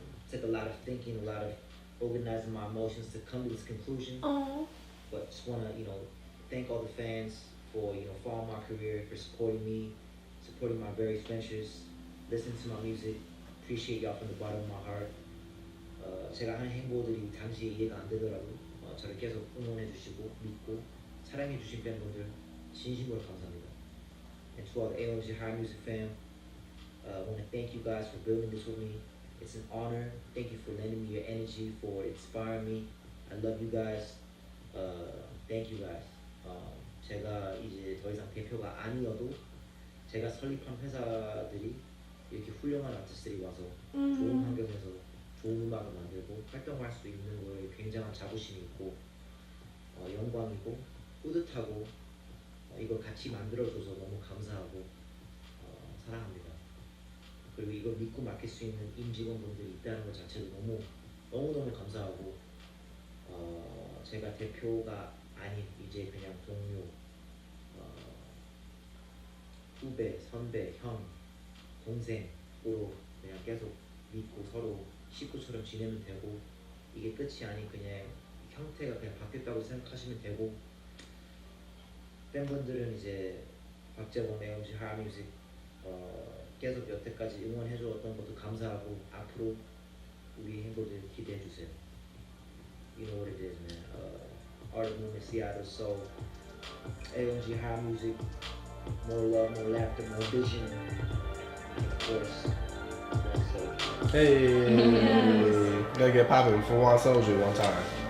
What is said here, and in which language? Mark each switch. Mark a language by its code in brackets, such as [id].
[en] Took a lot of thinking, a lot of organizing my emotions to come to this conclusion. Oh. But just wanna, thank all the fans for, following my career, for supporting me, supporting my various ventures, listening to my music. Appreciate y'all from the bottom of my heart. [ko] 제가 하는 행보들이 당시에 이해가 안 되더라도 저를 계속 응원해 주시고 믿고 사랑해 주신 팬분들 진심으로 감사합니다. [en] And to all the AOMG High Music fam, I want to thank you guys for building this with me. It's an honor. Thank you for lending me your energy, for inspiring me. I love you guys. Thank you guys. [ko] 제가 이제 더 이상 대표가 아니어도 제가 설립한 회사들이 이렇게 훌륭한 아티스트들이 와서 좋은 환경에서 좋은 음악을 만들고 활동할 수 있는 거에 굉장한 자부심이 있고 영광이고 뿌듯하고 이걸 같이 만들어줘서 너무 감사하고 사랑합니다. 그리고 이걸 믿고 맡길 수 있는 임직원분들이 있다는 것 자체도 너무너무 감사하고 제가 대표가 아닌 이제 그냥 동료, 후배, 선배, 형, 동생으로 그냥 계속 믿고 서로 식구처럼 지내면 되고 이게 끝이 아닌 그냥 형태가 그냥 바뀌었다고 생각하시면 되고 팬분들은 이제 박재범 AOMG 하이뮤직 계속 여태까지 응원해주었던 것도 감사하고 앞으로 우리 행보들 기대해주세요. [en] You know what it is, man. Art of Movement Seattle, so AOMG High Music, more love, more laughter, more vision, and of course, one soul. Hey, gotta get popping for one soldier one time.